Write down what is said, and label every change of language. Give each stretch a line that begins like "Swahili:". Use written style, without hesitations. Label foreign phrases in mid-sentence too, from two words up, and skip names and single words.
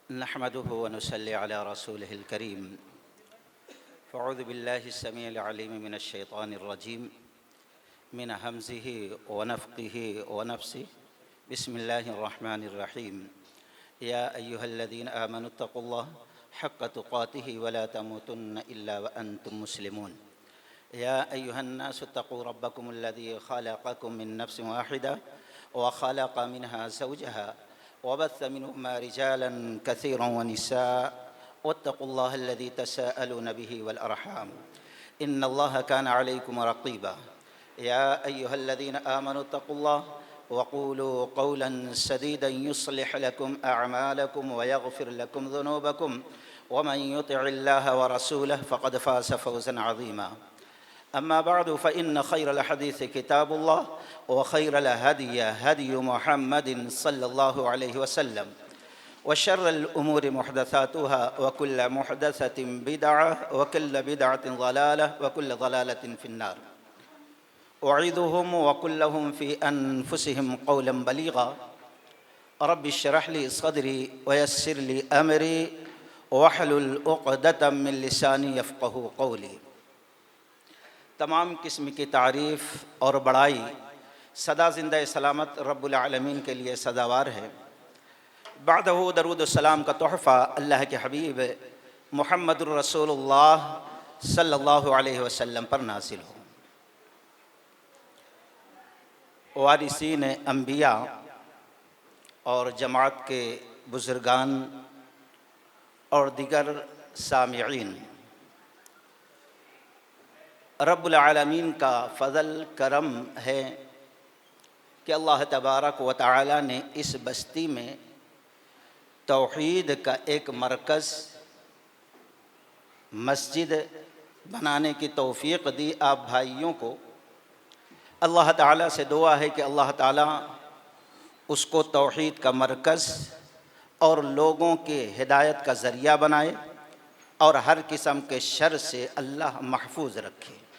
Arabic: نحمده ونصلي على رسوله الكريم. فأعوذ بالله السميع العليم من الشيطان الرجيم من همزه ونفخه ونفسه. بسم الله الرحمن الرحيم. يا أيها الذين آمنوا اتقوا الله حق تقاته ولا تموتن إلا وأنتم مسلمون. يا أيها الناس اتقوا ربكم الذي خلقكم من نفس واحدة وخلق منها زوجها وبث منهما رجالا كثيرا ونساء واتقوا الله الذي تساءلون به والأرحام إن الله كان عليكم رقيبا. يا أيها الذين آمنوا اتقوا الله وقولوا قولا سديدا يصلح لكم أعمالكم ويغفر لكم ذنوبكم ومن يطع الله ورسوله فقد فاز فوزا عظيما. أما بعد فإن خير الحديث كتاب الله وخير الهدي هدي محمد صلى الله عليه وسلم وشر الأمور محدثاتها وكل محدثة بدعة وكل بدعة ضلالة وكل ضلالة في النار. أعيدهم وقل لهم في أنفسهم قولا بليغا. رب اشرح لي صدري ويسر لي أمري واحلل عقدة من لساني يفقهوا قولي.
Urdu: تمام قسم کی تعریف اور بڑائی سدا زندہ سلامت
Arabic: رب العالمين
Urdu: کے لیے سداوار ہے. بعدہٗ درود سلام کا تحفہ اللہ کے حبیب
Arabic: محمد رسول الله صلى الله عليه وسلم
Urdu: پر نازل ہو. وارثین انبیاء اور جماعت کے بزرگان اور دیگر سامعین,
Arabic: رب العالمين
Urdu: کا فضل کرم ہے کہ
Arabic: الله تبارك وتعالى
Urdu: نے اس بستی میں توحید کا ایک مرکز مسجد بنانے کی توفیق دی. آپ بھائیوں کو اللہ تعالیٰ سے دعا ہے کہ اللہ تعالیٰ اس کو توحید کا مرکز اور لوگوں کے ہدایت کا ذریعہ بنائے اور ہر قسم کے شر سے اللہ محفوظ رکھے.